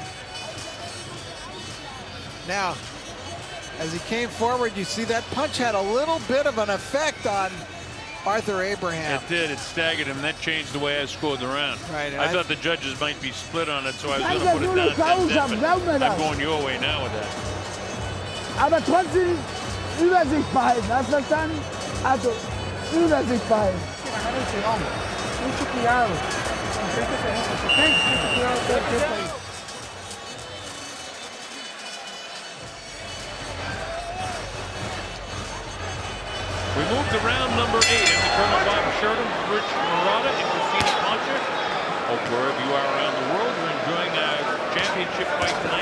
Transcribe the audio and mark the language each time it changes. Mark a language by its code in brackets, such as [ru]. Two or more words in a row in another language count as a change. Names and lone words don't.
[en] Now, as he came forward, you see that punch had a little bit of an effect on Arthur Abraham. It did. It staggered him. That changed the way I scored the round. Right. I thought the judges might be split on it, so I was going to put it down 10-10, but I'm going your way now with that. [de] Aber trotzdem Übersicht behalten. Hast du verstanden? Also, Übersicht behalten. [es] Mucho cuidado. Mucho cuidado todo el tiempo ahí. [en] We move to round number 8 in the Colonel Bob Sheridan, Rich Murata, and Christina Poncher. Hope wherever you are around the world, you're enjoying a championship fight tonight.